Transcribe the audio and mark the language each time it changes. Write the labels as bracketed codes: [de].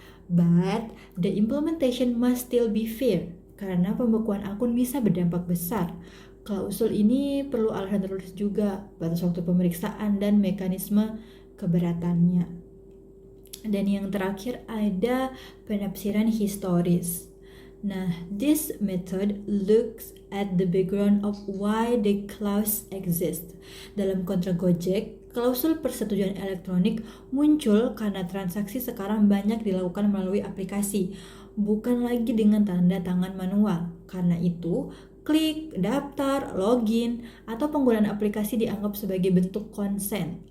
[en] But the implementation must still be fair, [id] karena pembekuan akun bisa berdampak besar. Klausul ini perlu alasan tertulis juga, batas waktu pemeriksaan, dan mekanisme keberatannya. Dan yang terakhir ada penafsiran historis. [en] Nah, this method looks at the background of why the clause exists. [id] Dalam kontrak Gojek, klausul persetujuan elektronik muncul karena transaksi sekarang banyak dilakukan melalui aplikasi, bukan lagi dengan tanda tangan manual. Karena itu, klik, daftar, login, atau penggunaan aplikasi dianggap sebagai bentuk konsen.